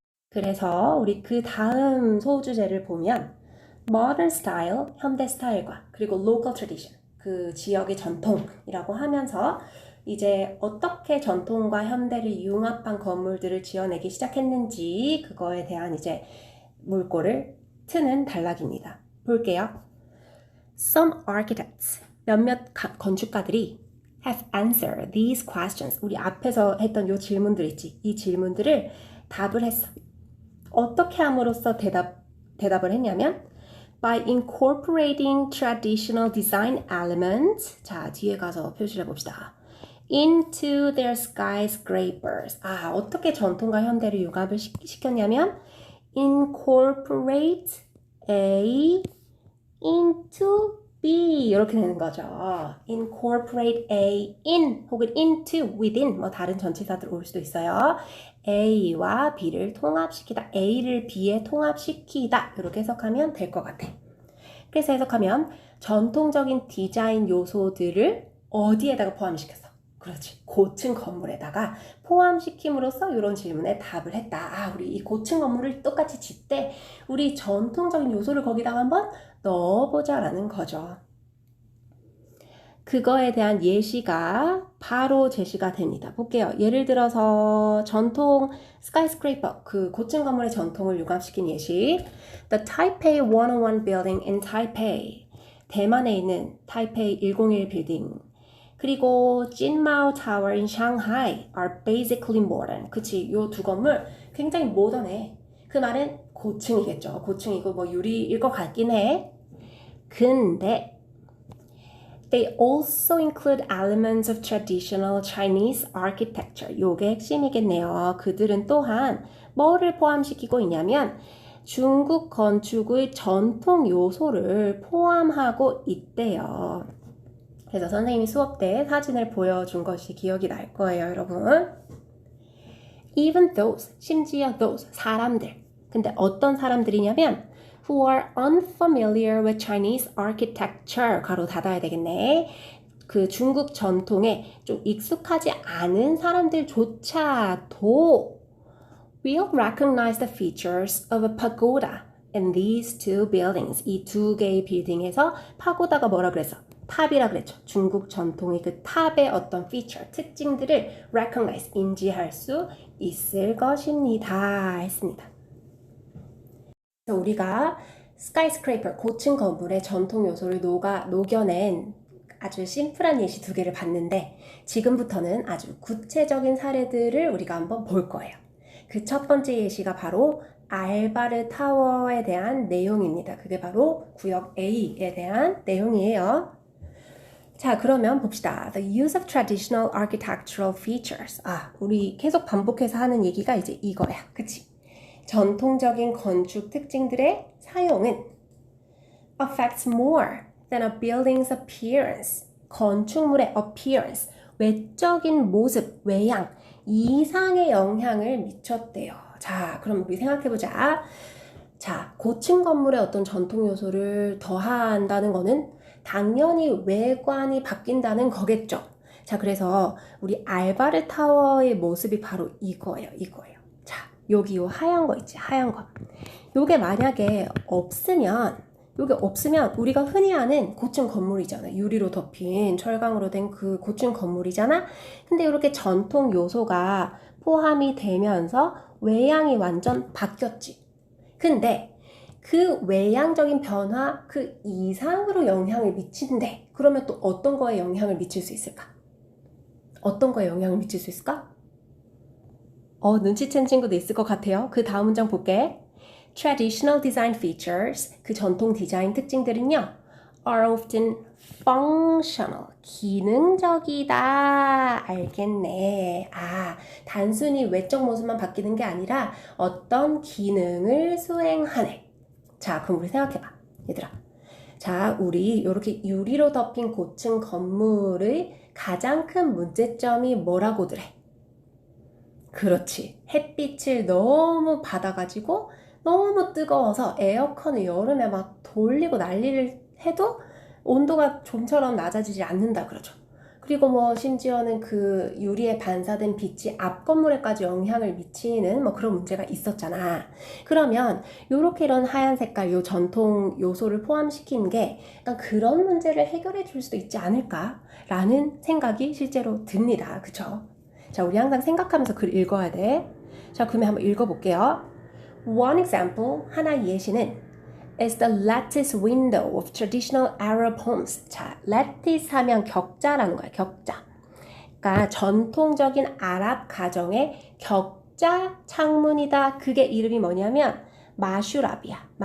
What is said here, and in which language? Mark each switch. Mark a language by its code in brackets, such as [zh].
[ko] 그래서 우리 그 다음 소주제를 보면 [en] modern style, [ko] 현대 스타일과 그리고 [en] local tradition, [ko] 그 지역의 전통이라고 하면서 이제 어떻게 전통과 현대를 융합한 건물들을 지어내기 시작했는지 그거에 대한 이제 물꼬를 트는 단락입니다. 볼게요. [en] Some architects, [ko] 몇몇 건축가들이 [en] have answered these questions. [ko] 우리 앞에서 했던 요 질문들 있지. 이 질문들을 답을 했어. 어떻게 함으로써 대답을 했냐면 [en] by incorporating traditional design elements. [ko] 자, 뒤에 가서 표시를 해봅시다. [en] into their skyscrapers. [ko] 어떻게 전통과 현대를 융합을 시켰냐면 [en] incorporate A into B [ko] 이렇게 되는 거죠. [en] incorporate A in [ko] 혹은 [en] into, within [ko] 뭐 다른 전치사들 올 수도 있어요. A와 B를 통합시키다. A를 B에 통합시키다. 이렇게 해석하면 될 것 같아. 그래서 해석하면 전통적인 디자인 요소들을 어디에다가 포함시켰어? 그렇지. 고층 건물에다가 포함시킴으로써 이런 질문에 답을 했다. 우리 이 고층 건물을 똑같이 짓되 우리 전통적인 요소를 거기다가 한번 넣어보자라는 거죠. 그거에 대한 예시가 바로 제시가 됩니다. 볼게요. 예를 들어서 전통 스카이스크레이퍼, 그 고층 건물의 전통을 융합시킨 예시. [en] The Taipei 101 building in Taipei. [ko] 대만에 있는 타이페이 101 빌딩. [en] 그리고 찐마오 타워 in Shanghai are basically modern. [ko] 그치, 요 두 건물 굉장히 모던해. 그 말은 고층이겠죠. 고층이고 뭐 유리일 것 같긴 해. 근데 [en] They also include elements of traditional Chinese architecture. [ko] 요게 핵심이겠네요. 그들은 또한 뭐를 포함시키고 있냐면 중국 건축의 전통 요소를 포함하고 있대요. 그래서 선생님이 수업 때 사진을 보여준 것이 기억이 날 거예요, 여러분. [en] Even those, [ko] 심지어 [en] those, [ko] 사람들. 근데 어떤 사람들이냐면 [en] who are unfamiliar with Chinese architecture, [ko] 가로 닫아야 되겠네. 그 중국 전통에 좀 익숙하지 않은 사람들조차도 [en] will recognize the features of a pagoda. in these two buildings. [ko] 이 두 개의 빌딩에서 파고다가 뭐라 그랬어? 탑이라 그랬죠. 중국 전통의 그 탑의 어떤 피처, 특징들을 recognize, 인지할 수 있을 것입니다. 했습니다. 그래서 우리가 skyscraper, 고층 건물의 전통 요소를 녹여낸 아주 심플한 예시 두 개를 봤는데 지금부터는 아주 구체적인 사례들을 우리가 한번 볼 거예요. 그 첫 번째 예시가 바로 알바르 타워에 대한 내용입니다. 그게 바로 구역 A에 대한 내용이에요. 자, 그러면 봅시다. [en] The use of traditional architectural features. [ko] 우리 계속 반복해서 하는 얘기가 이제 이거야. 그치? 전통적인 건축 특징들의 사용은 [en] affects more than a building's appearance. [ko] 건축물의 appearance, 외적인 모습, 외양, 이상의 영향을 미쳤대요. 자, 그럼 우리 생각해보자. 자, 고층 건물의 어떤 전통 요소를 더한다는 거는 당연히 외관이 바뀐다는 거겠죠. 자, 그래서 우리 알바르 타워의 모습이 바로 이거예요. 자, 여기 요 하얀 거 있지, 하얀 거. 요게 만약에 없으면 우리가 흔히 아는 고층 건물이잖아. 유리로 덮인 철강으로 된 그 고층 건물이잖아. 근데 이렇게 전통 요소가 포함이 되면서 외양이 완전 바뀌었지. 근데 그 외양적인 변화, 그 이상으로 영향을 미친대. 그러면 또 어떤 거에 영향을 미칠 수 있을까? 어떤 거에 영향을 미칠 수 있을까? 눈치챈 친구도 있을 것 같아요. 그 다음 문장 볼게. [en] Traditional design features, [ko] 그 전통 디자인 특징들은요, [en] are often functional, [ko] 기능적이다. 알겠네. 단순히 외적 모습만 바뀌는 게 아니라 어떤 기능을 수행하네. 자, 그럼 우리 생각해봐. 얘들아. 자, 우리 이렇게 유리로 덮인 고층 건물의 가장 큰 문제점이 뭐라고들 해? 그렇지. 햇빛을 너무 받아가지고 너무 뜨거워서 에어컨을 여름에 막 돌리고 난리를 해도 온도가 좀처럼 낮아지지 않는다 그러죠. 그리고 뭐 심지어는 그 유리에 반사된 빛이 앞 건물에까지 영향을 미치는 뭐 그런 문제가 있었잖아. 그러면 요렇게 이런 하얀 색깔 요 전통 요소를 포함시킨 게 약간 그런 문제를 해결해 줄 수도 있지 않을까라는 생각이 실제로 듭니다. 그쵸? 자, 우리 항상 생각하면서 글 읽어야 돼. 자, 그러면 한번 읽어볼게요. [en] One example, [ko] 하나의 예시는 [en] is the lattice window of traditional Arab homes. [ko] 자, lattice 하면 격자라는 거야, 격자. 그러니까 전통적인 아랍 가정의 격자 창문이다. 그게 이름이 뭐냐면 마슈라비아.